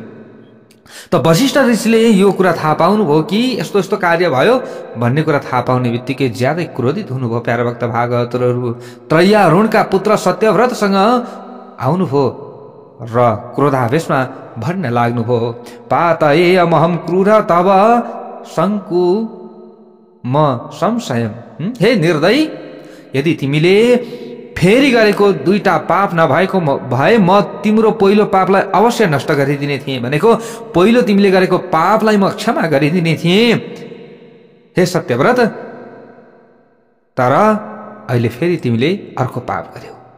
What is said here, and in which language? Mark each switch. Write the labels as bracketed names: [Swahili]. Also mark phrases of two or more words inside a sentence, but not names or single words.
[Nepali] त वशिष्ठ ऋषिले यो कुरा थाहा पाउनुभयो कि यस्तो यस्तो कार्य भयो भन्ने कुरा थाहा पाउने बित्तिकै ज्यादै क्रोधित हुनुभयो। प्यारा भक्त भागवतहरू त्रयारुणका पुत्र सत्यव्रतसँग आउनुभयो र क्रोधावेशमा भन्न लाग्नुभयो, [Sanskrit] पातयेयमहं क्रूर तव शङ्कु म संशयम्। [Nepali] हे निर्दयी, यदि तिमीले फेरि गरेको दुईटा पाप नभएको भए म तिम्रो पहिलो पापलाई अवश्य नष्ट गरिदिने थिएँ। भनेको पहिलो तिमीले गरेको पापलाई म क्षमा गरिदिने थिएँ हे सत्यव्रत, तर अहिले फेरि तिमीले अर्को पाप गर्यौ।